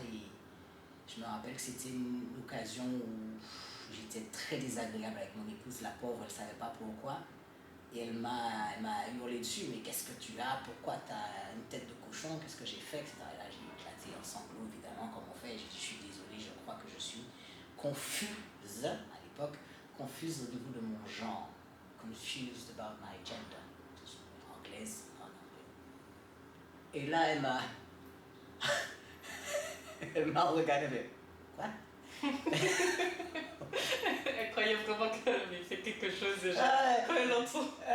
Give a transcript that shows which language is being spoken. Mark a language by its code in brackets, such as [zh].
[fr] Et je me rappelle que c'était une occasion où j'étais très désagréable avec mon épouse, la pauvre, elle ne savait pas pourquoi. Et elle m'a hurlé dessus, mais qu'est-ce que tu as? Pourquoi tu as une tête de cochon? Qu'est-ce que j'ai fait? Etc. Et là, j'ai éclaté en sanglots, évidemment, comme on fait. J'ai dit, je suis désolée, je crois que je suis confuse, à l'époque, confuse au niveau de mon genre. [en] Confused about my gender. [fr] Anglaise, en anglais. Et là, elle m'a regardé, mais quoi? Elle croyait vraiment qu'elle avait fait quelque chose déjà quand elle l'entend.